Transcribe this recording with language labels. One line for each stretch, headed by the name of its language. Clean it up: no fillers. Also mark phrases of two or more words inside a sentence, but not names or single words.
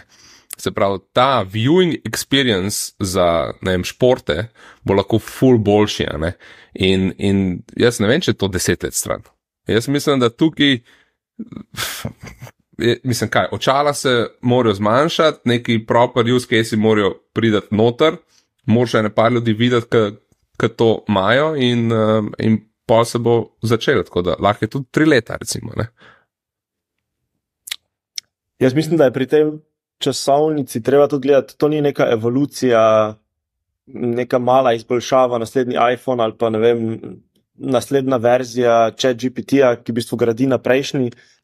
Slovenian: Se pravi, ta
English: viewing experience
Slovenian: za, ne vem, športe bo lahko ful boljši, ne. In jaz ne vem, če je to 10 let stran. Jaz mislim, da tukaj, mislim kaj, očala se morajo zmanjšati, neki
English: proper use case
Slovenian: morajo pridati noter, moraš ene par ljudi videti, ki to imajo in pa se bo začelo, tako da lahko je tudi 3 leta, recimo, ne. Jaz mislim, da je pri tem časovnici treba tudi gledati, to ni neka evolucija, neka mala izboljšava, naslednji iPhone ali pa ne vem, naslednja verzija ChatGPT-ja, ki v bistvu gradi na prejšnji.